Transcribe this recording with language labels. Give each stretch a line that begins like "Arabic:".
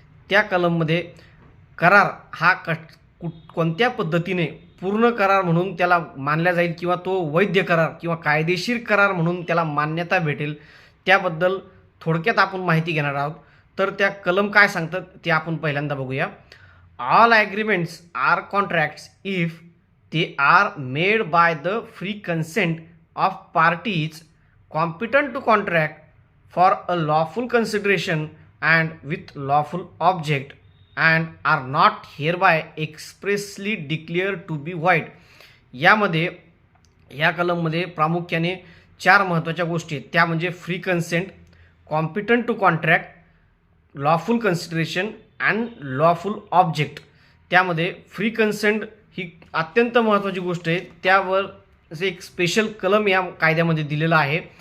Marathi: त्या कलममध्ये करार हा कोणत्या पद्धतीने पूर्ण करार म्हणून त्याला मानला जाईल किंवा तो वैध करार किंवा कायदेशीर करार म्हणून त्याला मान्यता भेटेल त्याबद्दल थोडक्यात आपण माहिती घेणार आहोत। तर त्या कलम काय सांगतात ते आपण पहिल्यांदा बघूया।
English: All agreements are contracts if they are made by the free consent of parties competent to contract for a lawful consideration and with lawful object and are not hereby expressly declared to be void।
Marathi: यामध्ये या कलममध्ये प्रामुख्याने चार महत्त्वाच्या गोष्टी आहेत, त्या म्हणजे free consent, competent to contract, lawful consideration and lawful object. त्यामध्ये फ्री कन्सेंट ही अत्यंत महत्त्वाची गोष्ट आहे, त्यावर एक स्पेशल कलम या कायद्यामध्ये दिलेला आहे।